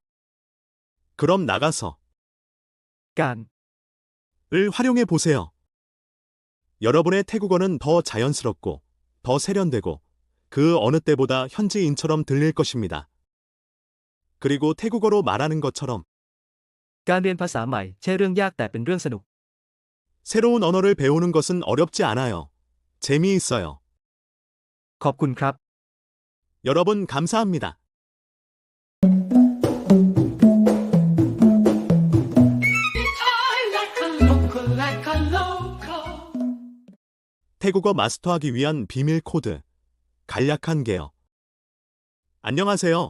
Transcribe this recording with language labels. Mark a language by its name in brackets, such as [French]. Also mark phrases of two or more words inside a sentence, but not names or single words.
[Korean] 그럼 나가서 การ 을 활용해 보세요. 여러분의 태국어는 더 자연스럽고 더 세련되고 그 어느 때보다 현지인처럼 들릴 것입니다. 그리고 태국어로 말하는 것처럼 [Thai] การเรียนภาษาใหม่ใช่เรื่องยากแต่เป็นเรื่องสนุก [Korean] 새로운 언어를 배우는 것은 어렵지 않아요. 재미있어요. [Thai] ขอบคุณครับ [Korean] 여러분 감사합니다. 태국어 마스터하기 위한 비밀 코드. 간략한 개요. 안녕하세요.